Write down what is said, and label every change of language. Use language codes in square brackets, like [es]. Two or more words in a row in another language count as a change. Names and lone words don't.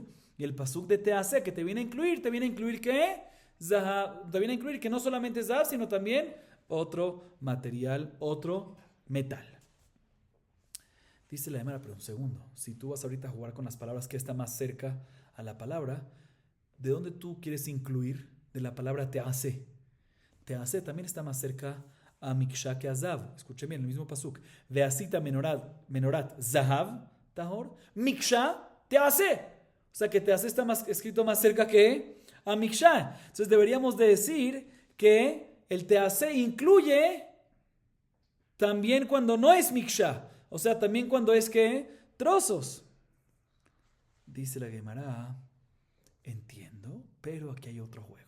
[es] Y el pasuk de teaseh que te viene a incluir que zahav, te viene a incluir que no solamente zahav, sino también otro material, otro metal. Dice la Gemara, pero un segundo, si tú vas ahorita a jugar con las palabras que está más cerca a la palabra, ¿de dónde tú quieres incluir de la palabra teaseh? Teaseh también está más cerca a miksha que a zahav. Escuchen bien, el mismo pasuk. [he] ועשית מנורת זהב טהור, מקשה תיעשה. [es] O sea que teaseh está escrito más cerca que a miksha. Entonces deberíamos de decir que el teaseh incluye también cuando no es miksha. O sea, también cuando es que trozos. Dice la Gemara, entiendo, pero aquí hay otro juego.